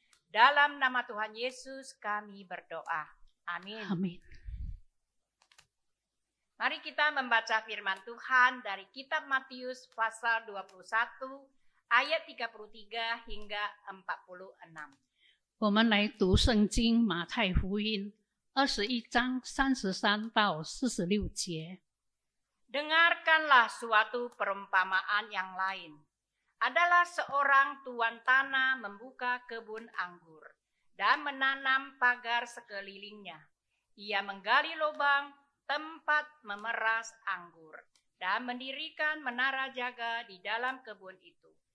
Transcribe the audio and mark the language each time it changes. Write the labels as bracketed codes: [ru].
[id] Dalam nama Tuhan Yesus kami berdoa. Amin. Amin. Mari kita membaca firman Tuhan dari kitab Matius pasal 21 ayat 33 hingga 46. [zh] 我们来读圣经马太福音21章33到46节。 [id] Dengarkanlah suatu perumpamaan yang lain. Adalah seorang tuan tanah membuka kebun anggur dan menanam pagar sekelilingnya. Ia menggali lubang tempat memeras anggur dan mendirikan menara jaga di dalam kebun itu.